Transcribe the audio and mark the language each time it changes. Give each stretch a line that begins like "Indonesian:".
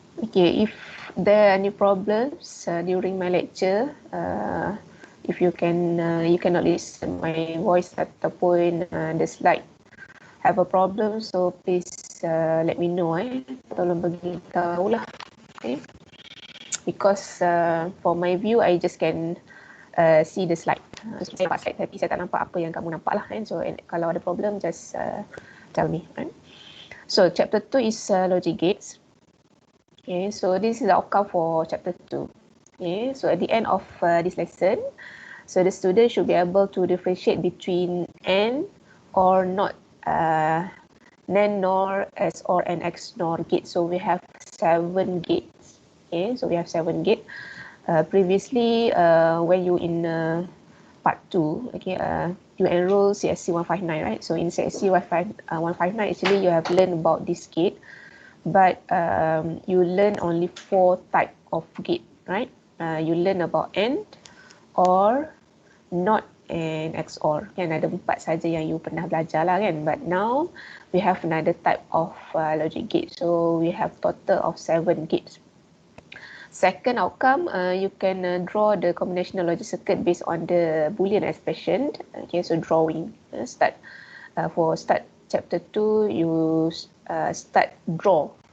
English: Okay, if there are any problems during my lecture, if you cannot listen my voice ataupun the slide have a problem, so please let me know.
Malay: Tolong beritahu lah.
English: Okay. Because for my view, I just can see the slide.
Malay: Saya nampak slide tapi saya tak nampak apa yang kamu nampak lah.
English: So
Malay: kalau ada
English: problem, just tell me. So chapter 2 is logic gates. Okay, so this is the outcome for chapter 2. Okay, so at the end of this lesson, so the student should be able to differentiate between and or not NAND, NOR, XOR, and XNOR gates. So we have 7 gates. Okay, so we have 7 gates. Previously, when you in part 2, okay, you enroll CSC 159, right? So in CSC 159, actually you have learned about this gate. But you learn only 4 type of gate, right? You learn about AND, OR, NOT, and XOR.
Malay: Kan ada 4 saja yang you pernah belajar lah kan.
English: But now we have another type of logic gate. So we have total of 7 gates. Second outcome, you can draw the combinational logic circuit based on the Boolean expression. Okay, so drawing. Start chapter 2, you start draw.